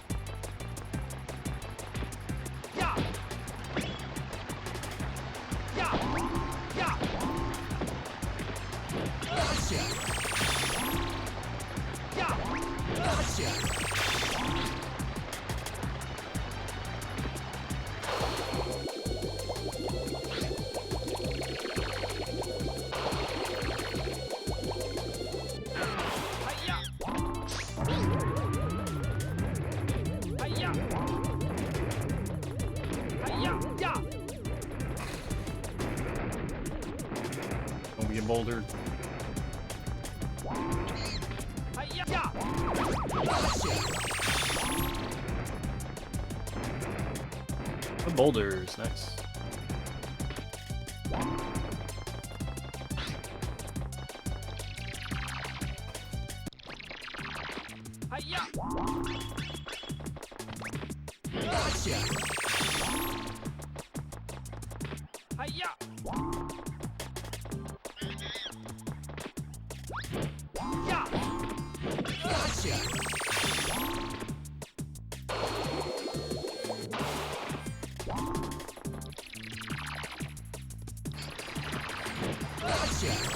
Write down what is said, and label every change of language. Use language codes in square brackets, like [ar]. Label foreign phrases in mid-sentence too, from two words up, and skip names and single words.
[en] Yeah! Yeah! Yeah! Gotcha! Yeah! Gotcha! Hi-ya! Hi-ya! Hi-ya! Yeah! Don't be a boulder. Hi-ya! Yeah! The boulders, nice. Hi-ya! Gotcha! Hi-ya! Yeah! Gotcha! Gotcha!